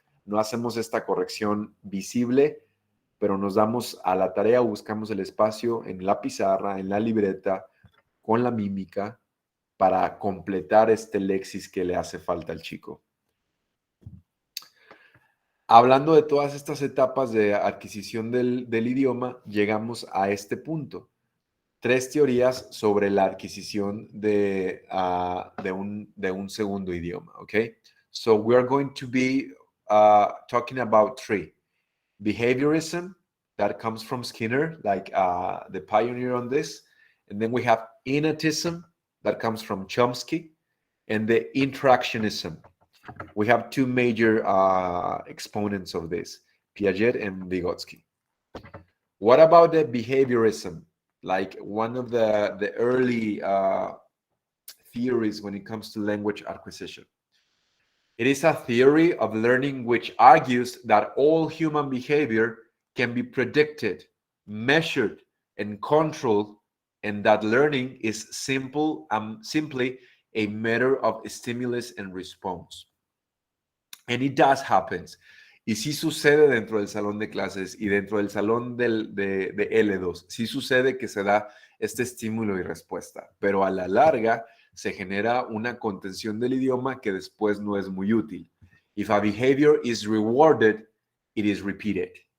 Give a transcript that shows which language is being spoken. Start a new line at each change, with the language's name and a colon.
Spanish: No hacemos esta corrección visible, pero nos damos a la tarea, buscamos el espacio en la pizarra, en la libreta, con la mímica, para completar este lexis que le hace falta al chico. Hablando de todas estas etapas de adquisición del idioma, llegamos a este punto. 3 teorías sobre la adquisición de un segundo idioma, ¿ok?
English: So we are going to be talking about 3. Behaviorism, that comes from Skinner, like the pioneer on this. And then we have Innatism, that comes from Chomsky, and the Interactionism. We have 2 major exponents of this, Piaget and Vygotsky. What about the behaviorism? Like one of the early theories when it comes to language acquisition. It is a theory of learning which argues that all human behavior can be predicted, measured, and controlled, and that learning is simply a matter of stimulus and response. And it does happen.
Spanish: Y sí sucede dentro del salón de clases y dentro del salón de L2. Sí sucede que se da este estímulo y respuesta, pero a la larga se genera una contención del idioma que después no es muy útil.
English: If a behavior is rewarded, it is repeated.